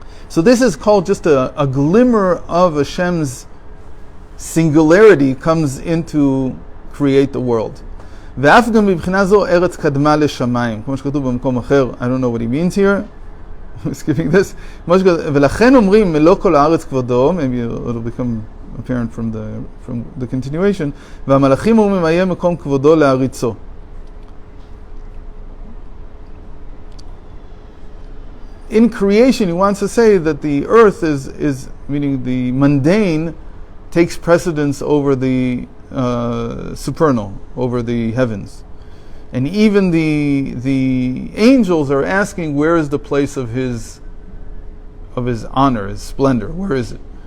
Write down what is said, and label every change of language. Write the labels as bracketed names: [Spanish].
[English] So this is called just a glimmer of Hashem's singularity comes into create the world. I don't know what he means here. I'm skipping this. [Hebrew] ולכן אומרים מלוא כל הארץ כבודו, [English] maybe it'll become apparent from the continuation, [Hebrew] והמלאכים אומרים היה מקום כבודו להריצו. [English] in creation, he wants to say that the earth is meaning the mundane takes precedence over the supernal, over the heavens. And even the angels are asking, where is the place of his honor, his splendor? Where is it?